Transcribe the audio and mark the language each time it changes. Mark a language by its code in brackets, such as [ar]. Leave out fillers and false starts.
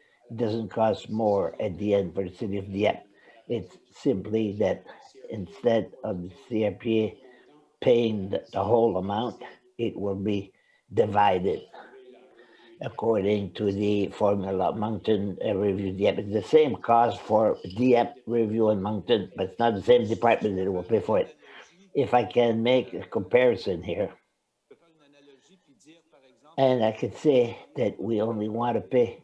[en] It doesn't cost more at the end for the city of Dieppe. It's simply that instead of the CRPA paying the whole amount, it will be divided according to the formula. Moncton, Review, Dieppe. It's the same cost for Dieppe, Review, and Moncton, but it's not the same department that will pay for it. If I can make a comparison here, [fr] Je peux faire une analogie puis dire, par exemple, [en] and I could say that we only want to pay